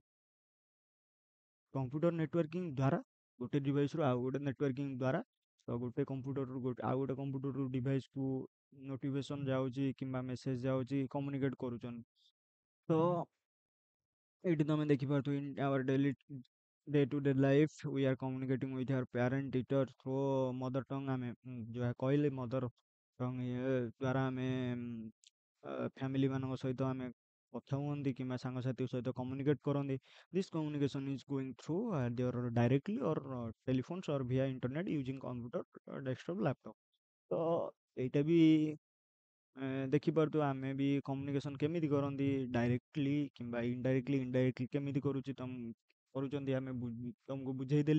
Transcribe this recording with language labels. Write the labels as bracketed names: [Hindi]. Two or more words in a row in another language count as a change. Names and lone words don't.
[English] computer networking [Odia] ଦ୍ୱାରା ଗୋଟେ ଡିଭାଇସରୁ ଆଉ ଗୋଟେ ନେଟୱାର୍କିଂ ଦ୍ୱାରା ତ ଗୋଟେ କମ୍ପ୍ୟୁଟରରୁ ଆଉ ଗୋଟେ କମ୍ପ୍ୟୁଟରରୁ ଡିଭାଇସକୁ ନୋଟିଫିକେସନ୍ ଯାଉଛି କିମ୍ବା ମେସେଜ ଯାଉଛି କମ୍ୟୁନିକେଟ୍ କରୁଛନ୍ତି। ତ ଏଇଠି ତମେ ଦେଖିପାରୁଥିବ [English] in our daily day to day life we are communicating with our parent teacher through mother tongue [Odia] ଆମେ ଯାହା କହିଲେ [English] mother tongue [Odia] ଇଏ ଦ୍ୱାରା ଆମେ ଫ୍ୟାମିଲି ମାନଙ୍କ ସହିତ ଆମେ କଥା ହୁଅନ୍ତି କିମ୍ବା ସାଙ୍ଗସାଥି ସହିତ କମ୍ୟୁନିକେଟ୍ କରନ୍ତି। [English] This communication is going through their directly or telephones or via internet using computer desktop laptop. [Odia] ତ ଏଇଟା ବି ଦେଖିପାରୁଥିବ ଆମେ ବି କମ୍ୟୁନିକେସନ୍ କେମିତି କରନ୍ତି ଡାଇରେକ୍ଟଲି କିମ୍ବା ଇନଡାଇରେକ୍ଟଲି କେମିତି କରୁଛନ୍ତି ଆମେ ତମକୁ ବୁଝେଇଦେଲି।